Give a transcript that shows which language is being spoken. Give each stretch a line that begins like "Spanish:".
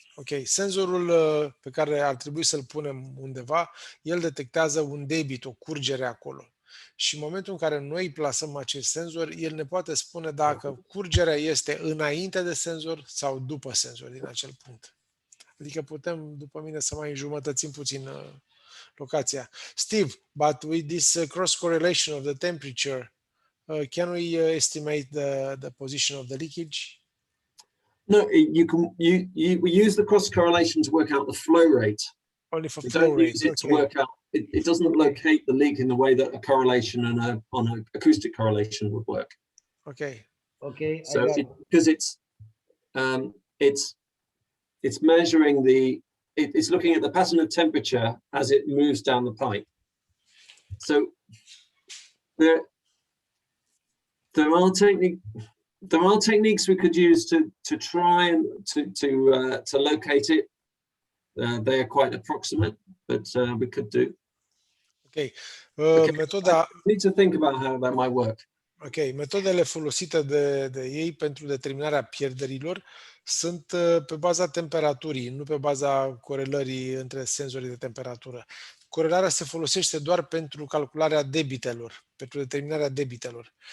Romanian: Ok, senzorul pe care ar trebui să-l punem undeva, el detectează un debit, o curgere acolo. Și în momentul în care noi plasăm acest senzor, el ne poate spune dacă curgerea este înainte de senzor sau după senzor din acel punct. Adică putem, după mine, să mai înjumătățim puțin locația.
English: Steve, but with this cross correlation of the temperature, can we estimate the position of the leakage? No, we use the cross correlation to work out the flow rate. Only for We flow don't rate. use it to work out. It doesn't locate the leak in the way that a correlation and on an acoustic correlation would work. Okay. Okay. So because it's measuring it's looking at the pattern of temperature as it moves down the pipe. So there are techniques we could use to try and to locate it. They are quite approximate, but we could do. Okay. I need to think about how that might work.
Romanian: Ok, metodele folosite de ei pentru determinarea pierderilor sunt pe baza temperaturii, nu pe baza corelării între senzorii de temperatură. Corelarea se folosește doar pentru calcularea debitelor, pentru determinarea debitelor.